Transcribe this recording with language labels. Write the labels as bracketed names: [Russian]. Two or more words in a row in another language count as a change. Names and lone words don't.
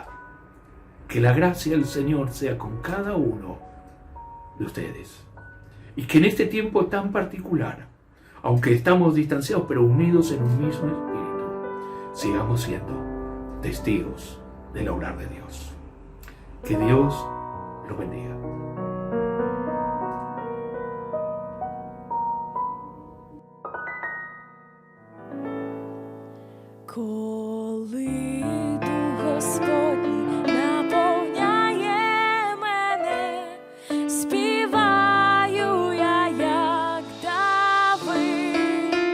[Spanish] Que la gracia del Señor sea con cada uno de ustedes. Y que en este tiempo tan particular, aunque estamos distanciados pero unidos en un mismo espíritu, sigamos siendo testigos del obrar de Dios. Que Dios los bendiga. [Ukrainian] Коли Дух Господній наповняє мене, співаю я, як Давид.